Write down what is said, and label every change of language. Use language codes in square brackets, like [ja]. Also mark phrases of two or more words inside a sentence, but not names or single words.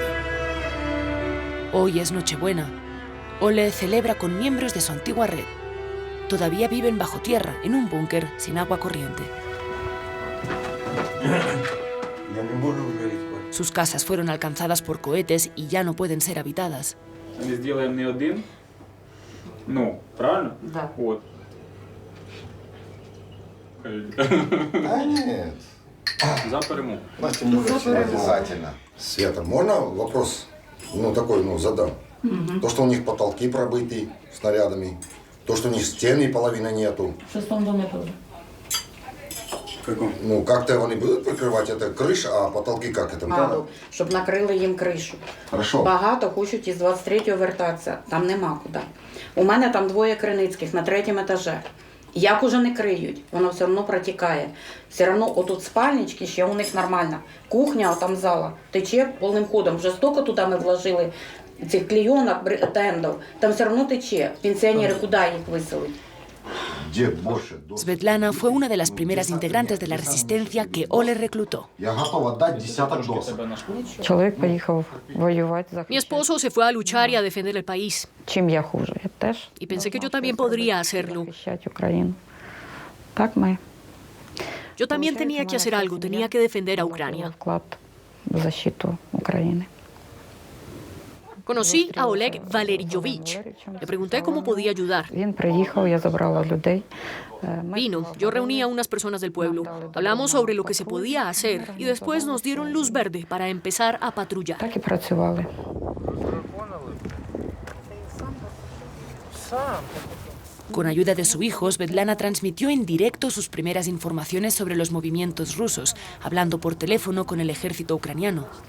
[es] Hoy es Nochebuena. Ole celebra con miembros de su antigua red. Todavía viven bajo tierra, en un búnker sin agua corriente. Sus casas fueron alcanzadas por cohetes y ya no pueden ser habitadas. [ru] Света, можно вопрос, такой, задам? То, что у них потолки пробиты снарядами, то, что у них стены половины нету. В шестом доме тоже. Как-то они будут прикрывать это крыша, а потолки как это? [uk] Щоб накрили їм кришу. [ru] Хорошо. [uk] Багато хочуть із 23-го вертатися, там нема куди. У мене там 2 Криницьких на 3-му етажі. Як уже не криють, воно все одно протікає. Все одно отут спальнички ще у них нормально. Кухня, там зала, тече повним ходом. Вже стільки туди ми вложили цих клейонок, тендов, там все одно тече. Пенсіонери куди їх виселить? [es] Svetlana fue una de las primeras integrantes de la resistencia que Ole reclutó. [uk] Чоловік поїхав воювати за... [es] Mi esposo se fue a luchar y a defender el país. [uk] Чим я хуже? Я теж. [es] Y pensé que yo también podría hacerlo. [uk] Захищати Україну. Так ми. [es] Yo también tenía que hacer algo, tenía que defender a Ucrania. [uk] Вклад в защиту України. [es] Conocí a Oleg Valeryovich. Le pregunté cómo podía ayudar. Vino, yo reuní a unas personas del pueblo. Hablamos sobre lo que se podía hacer y después nos dieron luz verde para empezar a patrullar. Con ayuda de su hijo, Svetlana transmitió en directo sus primeras informaciones sobre los movimientos rusos, hablando por teléfono con el ejército ucraniano.